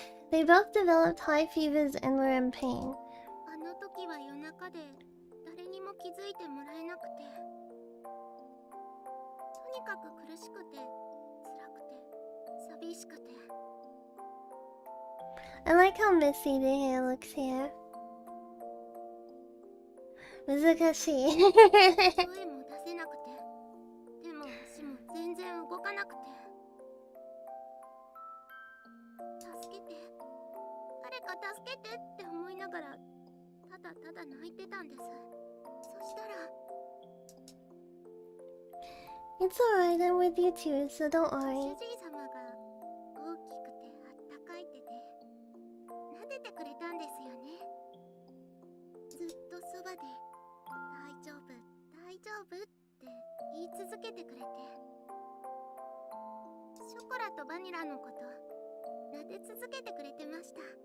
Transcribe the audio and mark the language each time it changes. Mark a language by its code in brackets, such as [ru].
[en] They both developed high fevers and were in pain. [ja] あの時は夜中で誰にも気づいてもらえなくて、とにかく苦しくて辛くて寂しくて。 [en] I like how messy the hair looks here. [ja] 難しい。声も出せなくて、手も足も全然動かなくて。助けて、誰か助けてって思いながら、ただただ泣いてたんです。そしたら、 [en] It's alright, I'm with you too, so don't [ja] 主 [en] worry. [ja] 人様が大きくてあったかい手で撫でてくれたんですよね。ずっとそばで大丈夫大丈夫って言い続けてくれて、ショコラとバニラのこと撫で続けてくれてました。